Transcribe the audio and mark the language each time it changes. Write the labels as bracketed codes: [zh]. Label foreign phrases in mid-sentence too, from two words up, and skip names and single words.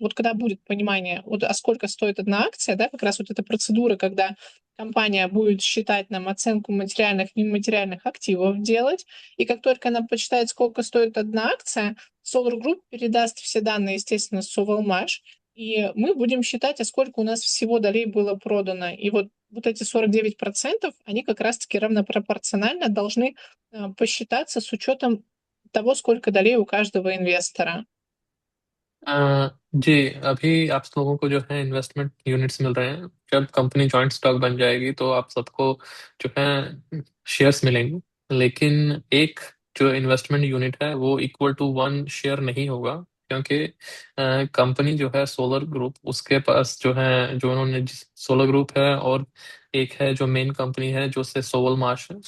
[ru] Вот когда будет понимание, вот, а сколько стоит одна акция, да, как раз вот эта процедура, когда компания будет считать нам оценку материальных и нематериальных активов делать, и как только она посчитает, сколько стоит одна акция, Solar Group передаст все данные, естественно, Sovelmash, и мы будем считать, а сколько у нас всего долей было продано. И вот эти 49%, они как раз-таки равнопропорционально должны посчитаться с учетом того, сколько долей у каждого инвестора. [hi] जी अभी आप लोगों को जो है [en] investment units [hi] मिल रहे हैं। जब कंपनी [en] joint stock [hi] बन जाएगी तो आप सबको जो है शेयर्स मिलेंगे, लेकिन एक जो [en] investment unit [hi] है वो [en] equal to 1 share [hi] नहीं होगा, क्योंकि कंपनी जो है सोलर ग्रुप, उसके पास जो है, जो उन्होंने सोलर ग्रुप है और एक है जो [en] main company [hi] है जो से सोवलमाश है।